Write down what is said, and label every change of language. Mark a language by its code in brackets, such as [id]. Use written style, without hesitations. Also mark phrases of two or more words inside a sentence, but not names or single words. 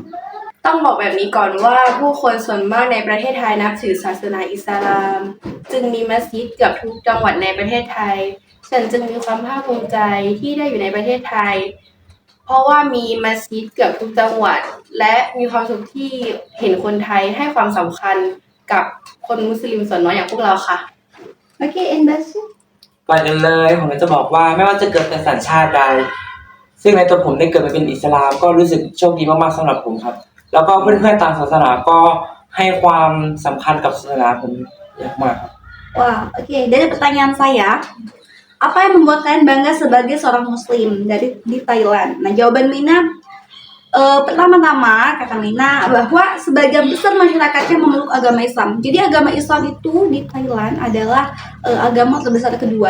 [th] ต้องบอกแบบนี้ก่อนว่าผู้คนส่วนมากในประเทศไทยนับถือศาสนาอิสลามจึงมีมัสยิดเกือบทุกจังหวัดในประเทศไทยฉันจึงมีความภาคภูมิใจที่ได้อยู่ในประเทศไทยเพราะว่ามีมัสยิดเกือบทุกจังหวัดและมีความสุขที่เห็นคนไทยให้ความสำคัญกับคนมุสลิมส่วนน้อยอย่างพวกเราค่ะ [en] Oke, and Basir? [th] ก่อนอื่นเลยผมจะบอกว่าไม่ว่าจะเกิดเป็นสัญชาติใดซึ่งในตัวผมได้เกิดมาเป็นอิสลามก็รู้สึกโชคดีมากๆสำหรับผมครับแล้วก็เพื่อนๆต่างศาสนาก็ให้ความสำคัญกับศาสนาผมเยอะมากครับ [id] Wah, oke. Dari pertanyaan saya, apa yang membuat kalian bangga sebagai seorang muslim di Thailand? Nah, jawaban Mina pertama-tama kata Mina bahwa sebagian besar masyarakatnya memeluk agama Islam. Jadi agama Islam itu di Thailand adalah agama terbesar kedua.